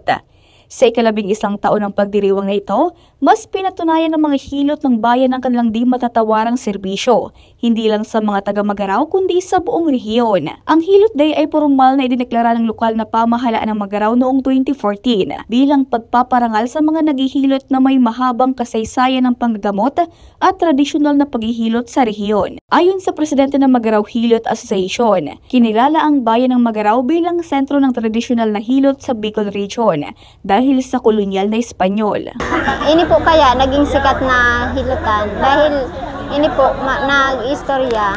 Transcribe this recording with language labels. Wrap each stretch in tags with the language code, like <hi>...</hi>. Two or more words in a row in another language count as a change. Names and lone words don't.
<tl>Sa ika-11 taon ng pagdiriwang na ito, mas pinatunayan ng mga hilot ng bayan ang kanilang di matatawarang serbisyo, hindi lang sa mga taga-Magaraw kundi sa buong rehiyon. Ang Hilot Day ay formal na idineklara ng lokal na pamahalaan ng Magaraw noong 2014 bilang pagpaparangal sa mga naghihilot na may mahabang kasaysayan ng panggagamot at tradisyonal na paghihilot sa rehiyon. Ayon sa presidente ng Magaraw Hilot Association, kinilala ang bayan ng Magaraw bilang sentro ng tradisyonal na hilot sa Bicol Region dahil sa kolonyal na Espanyol.</tl> <bik>Ini po kaya naging sikat na hilutan dahil ini po nag-istorya.</bik>